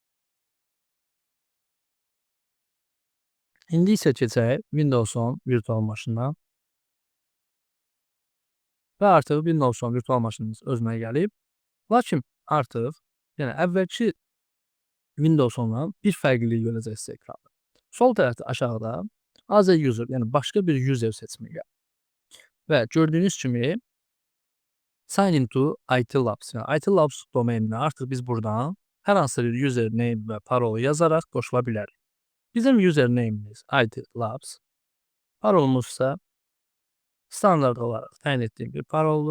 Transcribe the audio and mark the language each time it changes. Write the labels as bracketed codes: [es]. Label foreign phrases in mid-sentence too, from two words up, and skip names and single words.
[az] İndi isə keçək Windows 10 virtual maşınına. Və artıq Windows 10 virtual maşınımız özünə gəlib. Lakin artıq yəni əvvəlki Windows 10-dan bir fərqlilik görəcəksiniz ekranda. Sol tərəfdə aşağıda [en] as a user, [az] yəni başqa bir user seçimi gəlir. Və gördüyünüz kimi [en] sign into [az] IT Labs, yəni IT Labs domeninə artıq biz buradan hər hansı bir username və parolu yazaraq qoşula bilərik. Bizim username'imiz IT Labs, parolumuz isə standart olaraq təyin etdiyim bir paroldur.